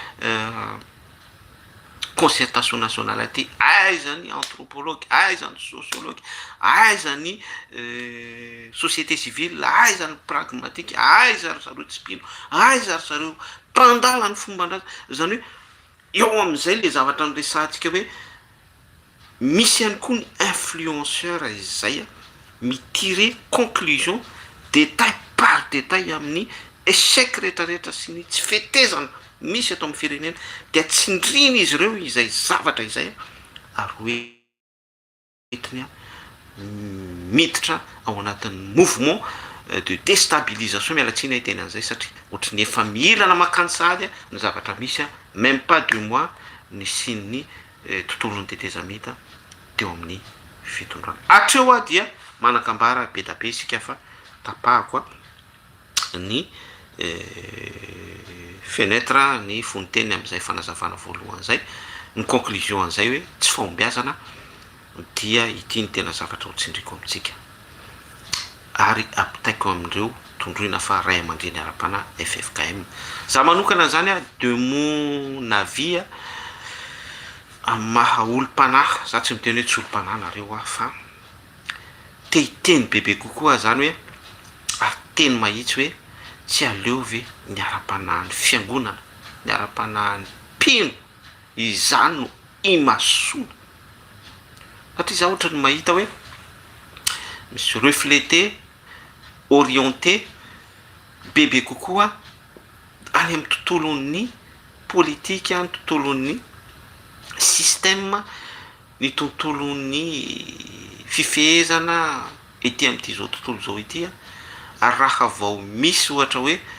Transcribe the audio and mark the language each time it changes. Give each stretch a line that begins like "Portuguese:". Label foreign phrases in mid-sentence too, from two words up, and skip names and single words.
French: concertation nationale
Malagasy: aty aiza ny anthropologue aiza ny sociologue aiza ny
French: société civile
Malagasy: aiza ny pragmatique aiza ry zareo tsipino aiza ry zareo mpandala ny fombandraza zany hoe eo am'izay le zavatra nyresantsika hoe misy ihany koa ny influenceur izay mitire
French: conclusion détail par détail
Malagasy: amin'ny échec rehetrarehetra sy ny tsy fetezana misy atao amin'ny firenena dia tsindrina izy ireo izay zavatra izay ary hoentiny miditra ao anatin'ny
French: mouvement de déstabilisation
Malagasy: mialatsiny hiteny an'izay satria ohatry ny efa miilana makansady ny zavatra misy
French: même pas 2 mois
Malagasy: ny sin'ny tontolon'ny tetezamita teo amin'ny fitondrana hatreo dia manakambara be da be isika fa tapahako ny fenêtre ny fonteny am'izay fanazavana voalohany zay ny conclusion an'izay hoe tsy fahombiazana dia ity ny tena zavatra ho tsindriko amitsika ary apitaiko amindreo tondroina fa ray aman-dreny ara-pana FFKM za manokana zany a
French: de mon avis
Malagasy: maha olo-panahy za tsy miteny hoe tsy olo-panahy nareo fa te hiteny bebe kokoa zany hoe ateny mahitsy hoe tsy aleo ve ny ara-panahy ny fiangonana ny ara-panahy ny mpino izany no imasona satria za ohatra ny mahita hoe misy
French: reflété orienté
Malagasy: bebe kokoa any amin'ny tontolon'ny politika ny tontolon'ny système ny tontolon'ny fifehezana ety amin'ity zao tontolo zao ity ary raha vao misy ohatra hoe